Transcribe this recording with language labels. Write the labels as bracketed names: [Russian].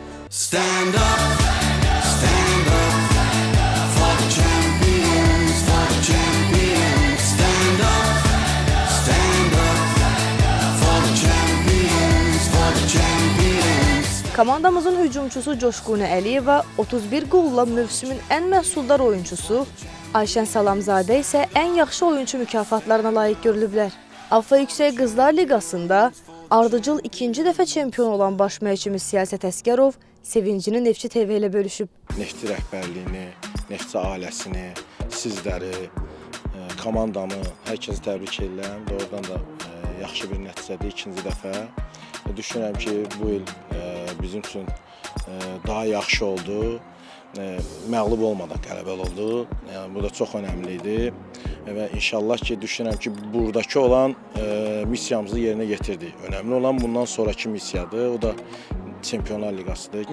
[English] Stand up, stand up for the champions, for the champions. Stand up for the champions, for the champions. [Azerbaijani] Komandamızın hücumçusu Coşqunə Əliyeva 31 qolla mövsümün ən məhsuldar oyunçusu, Ayşən Salamzadə isə ən yaxşı oyunçu mükafatlarına layiq görülüblər. AFFA Yüksək Qızlar Liqasında ardıcıl ikinci dəfə çempion olan baş məşqçimiz Siyasət Əsgərov sevincini Neftçi TV ilə bölüşüb. Neftçi rəhbərliyini, Neftçi ailəsini, sizləri, komandamı, hər kəsi təbrik edirəm. Doğrudan da yaxşı bir nəticədir ikinci dəfə. Düşünürəm ki, bu il bizim üçün daha yaxşı oldu. Məğlub olmadan qələbə oldu. Yəni, bu da çox önəmli idi. Və inşallah ki, düşünürəm ki, buradakı olan missiyamızı yerinə yetirdik. Önəmli olan bundan sonraki missiyadır. O da Çempionlar Liqasıdır.